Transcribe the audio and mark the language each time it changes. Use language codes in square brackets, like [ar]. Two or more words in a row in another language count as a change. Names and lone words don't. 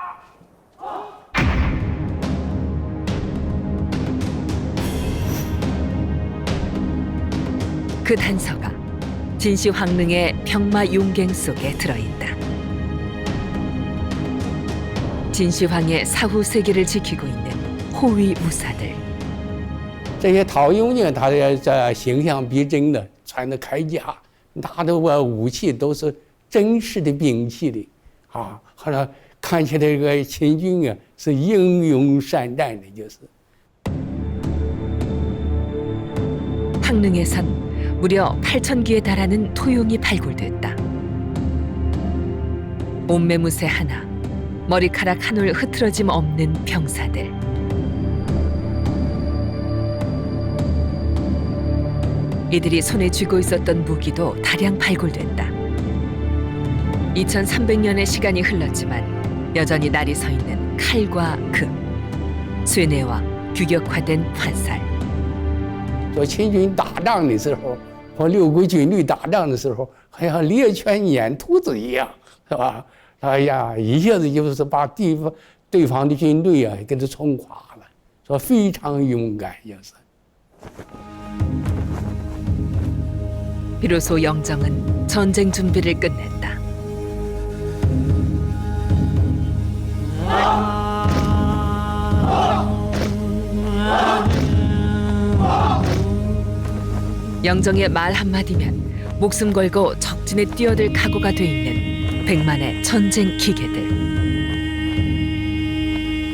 [ko] 그 단서가 진시 황릉의 병마 용갱 속에 들어있다. 진시 황의 사후 세계를 지키고 있는 호위 무사들. [zh] 这些陶雍呢，他的形象逼真的，穿的铠甲，拿的武器都是真实的兵器的，啊，好像看起来这个秦军啊是英勇善战的，就是。 [ko] 황릉에선 무려 8,000기에 달하는 토용이 발굴됐다. 옷매무새 하나, 머리카락 한 올 흐트러짐 없는 병사들. 이들이 손에 쥐고 있었던 무기도 다량 발굴됐다. 2300년의 시간이 흘렀지만 여전히 날이 서 있는 칼과 금, 쇠뇌와 규격화된 화살. [zh] 说秦军打仗的时候，和六国军队打仗的时候，好像猎犬撵兔子一样，是吧？哎呀，一下子就是把对方的军队啊给他冲垮了，说非常勇敢，就是。 [ko] 비로소 영정은 전쟁 준비를 끝냈다. 영정의 말 한마디면 목숨 걸고 적진에 뛰어들 각오가 돼 있는 100만의 전쟁 기계들.